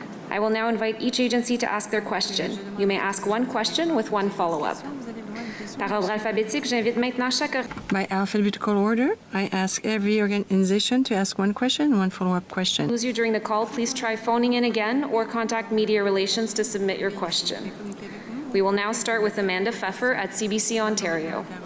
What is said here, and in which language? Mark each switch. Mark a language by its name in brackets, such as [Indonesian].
[English] I will now invite each agency to ask their question. You may ask one question with one follow-up. [French] Par ordre alphabétique, j'invite maintenant chaque... [English] By alphabetical order, I ask every organization to ask one question and one follow-up question. Lose you during the call, please try phoning in again or contact Media Relations to submit your question. We will now start with Amanda Pfeffer at CBC Ontario.